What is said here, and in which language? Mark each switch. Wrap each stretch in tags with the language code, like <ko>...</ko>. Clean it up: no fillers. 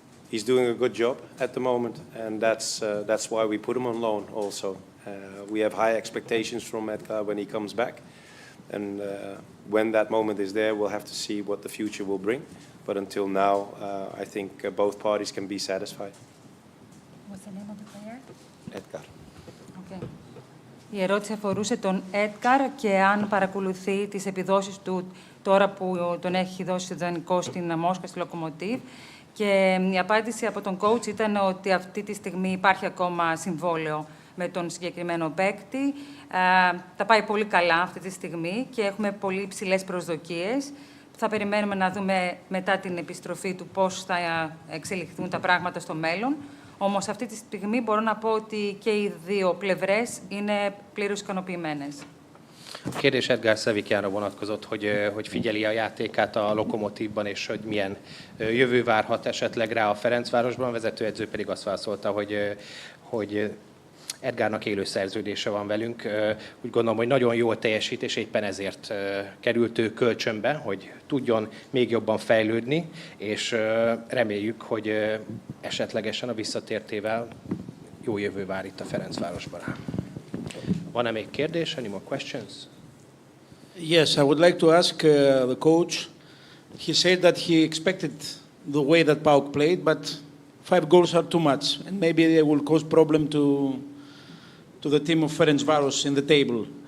<en>He's doing a good job at the moment, and that's why we put him on loan also. We have high expectations from Edgar when he comes back, and when that moment is there, we'll have to see what the future will bring. But until now, I think both parties can be satisfied. What's the name of the player? Edgar. Okay.</en> <el>Η ερώτηση αφορούσε τον Έντκαρ και αν παρακολουθεί τις επιδόσεις του τώρα που τον έχει δώσει δανεικό στην Μόσχα, στη Λοκομοτίβ. Και η απάντηση από τον coach ήταν ότι αυτή τη στιγμή υπάρχει ακόμα συμβόλαιο με τον συγκεκριμένο παίκτη. Τα πάει πολύ καλά αυτή τη στιγμή και έχουμε πολύ ψηλές προσδοκίες. Θα περιμένουμε να δούμε μετά την επιστροφή του πώς θα εξελιχθούν τα πράγματα στο μέλλον. Όμως αυτή τη στιγμή μπορώ να πω ότι και οι δύο πλευρές είναι πλήρως ικανοποιημένες.</el> <hu>A kérdés Edgar Sevikánra vonatkozott, hogy figyeli a játékát a Lokomotívban, és hogy milyen jövő várhat esetleg rá a Ferencvárosban. A vezetőedző pedig azt válaszolta, hogy Edgárnak élő szerződése van velünk. Úgy gondolom, hogy nagyon jól teljesít, és éppen ezért került ő kölcsönbe, hogy tudjon még jobban fejlődni, és reméljük, hogy esetlegesen a visszatértével jó jövő vár itt a Ferencvárosban. Van-e még kérdés?</hu> <en>Any more questions? Yes, I would like to ask the coach. He said that he expected the way that PAOK played, but 5 goals are too much, and maybe they will cause problem to the team of Ferencváros in the table.</en>